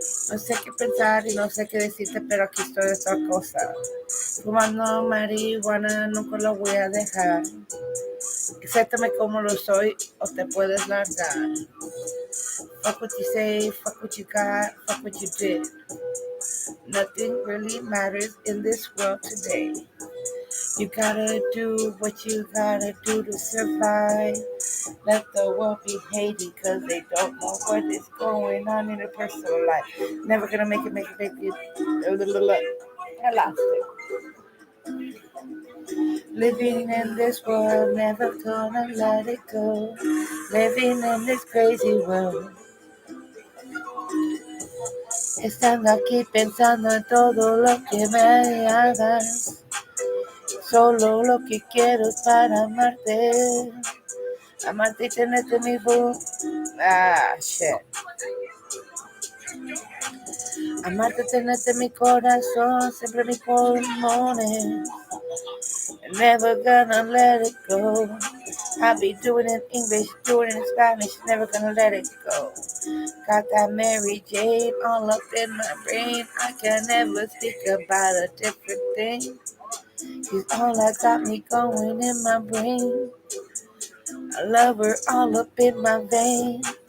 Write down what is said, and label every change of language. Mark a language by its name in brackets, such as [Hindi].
[Spanish] No sé qué pensar y no sé qué decirte, pero aquí estoy de otra cosa. Fumando marihuana, nunca lo voy a dejar. Acéptame como lo soy o te puedes largar. [English] Fuck what you say, fuck what you got, fuck what you did. Nothing really matters in this world today. You gotta do what you gotta do to survive. Let the world be hating cause they don't know what is going on in their personal life. Never gonna make it. I lost it. Living in this world, never gonna let it go. Living in this crazy world. [Spanish] Estando aquí pensando en todo lo que me hagas. Solo lo que quiero es para amarte. Amarte y tenerte mi voz. [English] Ah, shit. [Spanish] Amarte, tenerte en mi corazón, siempre mis pulmones. [English] Never gonna let it go. I'll be doing it in English, doing it in Spanish, never gonna let it go. Got that Mary Jane all up in my brain. I can never speak about a different thing. She's all that got me going in my brain. I love her all up in my veins.